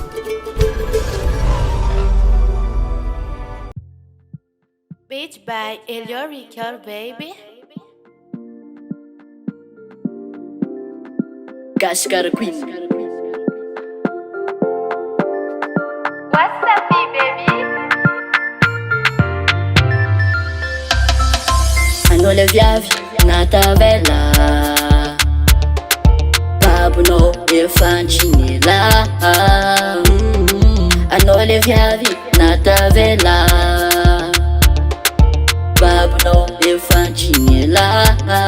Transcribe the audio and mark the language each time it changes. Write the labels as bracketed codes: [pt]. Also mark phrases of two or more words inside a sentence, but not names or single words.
[en] Beach by Elio Ricard, baby. Gascar Queen. What's up, baby? [mg] Anao le viavy natavela, babonao efa nitsinela. Anao le viavy natavela, babonao efa nitsinela.